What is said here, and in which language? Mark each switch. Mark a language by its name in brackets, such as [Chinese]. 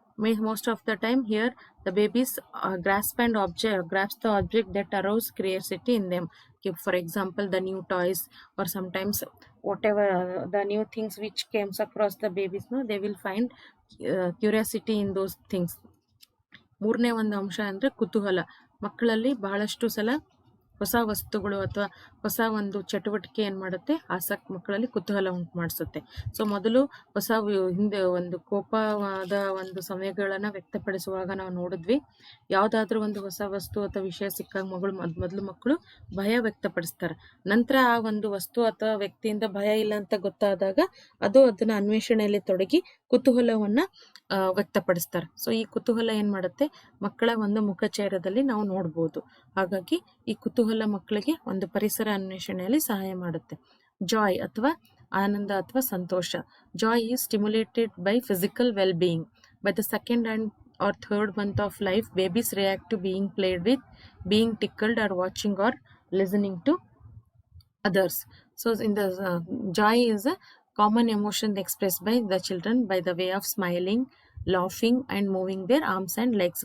[English] Most of the time here the babies grasp the object that arouse curiosity in them. For example, the new toys, or sometimes whatever the new things which comes across the babies, they will find curiosity in those things. [Kannada] ಮೂರನೇ ಒಂದು ಅಂಶ ಅಂದರೆ ಕುತೂಹಲ. ಮಕ್ಕಳಲ್ಲಿ ಬಹಳಷ್ಟು ಸಲ ಹೊಸ ವಸ್ತುಗಳು ಅಥವಾ ಹೊಸ ಒಂದು ಚಟುವಟಿಕೆ ಏನು ಮಾಡುತ್ತೆ, ಮಕ್ಕಳಲ್ಲಿ ಕುತೂಹಲ ಉಂಟು ಮಾಡಿಸುತ್ತೆ. ಸೊ ಮೊದಲು ಹಿಂದೆ ಒಂದು ಕೋಪವಾದ ಒಂದು ಸಮಯಗಳನ್ನು ವ್ಯಕ್ತಪಡಿಸುವಾಗ ನಾವು ನೋಡಿದ್ವಿ, ಯಾವುದಾದ್ರೂ ಒಂದು ಹೊಸ ವಸ್ತು ಅಥವಾ ವಿಷಯ ಸಿಕ್ಕಾಗ ಮೊದಲು ಮಕ್ಕಳು ಭಯ ವ್ಯಕ್ತಪಡಿಸ್ತಾರೆ. ನಂತರ ಆ ಒಂದು ವಸ್ತು ಅಥವಾ ವ್ಯಕ್ತಿಯಿಂದ ಭಯ ಇಲ್ಲ ಅಂತ ಗೊತ್ತಾದಾಗ ಅದನ್ನ ಅನ್ವೇಷಣೆಯಲ್ಲಿ ತೊಡಗಿ ಕುತೂಹಲವನ್ನು ವ್ಯಕ್ತಪಡಿಸ್ತಾರೆ. ಸೊ ಈ ಕುತೂಹಲ ಏನು ಮಾಡುತ್ತೆ, ಮಕ್ಕಳ ಒಂದು ಮುಖಚೇರದಲ್ಲಿ ನಾವು ನೋಡ್ಬೋದು. ಹಾಗಾಗಿ ಈ ಕುತೂಹಲ ಮಕ್ಕಳಿಗೆ ಒಂದು ಪರಿಸರ ಅನ್ವೇಷಣೆಯಲ್ಲಿ ಸಹಾಯ ಮಾಡುತ್ತೆ. [English] joy [Kannada] ಅಥವಾ ಆನಂದ ಅಥವಾ ಸಂತೋಷ. [English] Joy is stimulated by physical well being. By the second and or third month of life, babies react to being played with, being tickled, or watching or listening to others. So in the joy is a common emotion expressed by the children by the way of smiling, laughing, and moving their arms and legs.